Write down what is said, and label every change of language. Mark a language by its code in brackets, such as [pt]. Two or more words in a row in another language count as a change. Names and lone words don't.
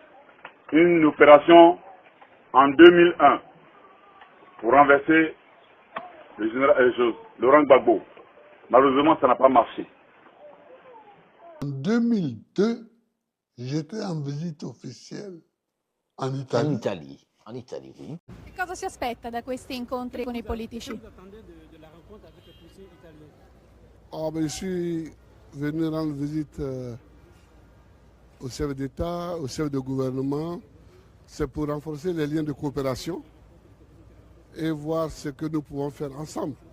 [fr] Une opération en 2001 pour renverser le général Laurent Gbagbo. Malheureusement, ça n'a pas marché. En 2002, j'étais en visite officielle en Italie. En Italie, oui. [it] Cosa si aspetta da questi incontri con i politici? [fr] Je suis venu rendre visite au chef d'État, au chef de gouvernement. C'est pour renforcer les liens de coopération et voir ce que nous pouvons faire ensemble.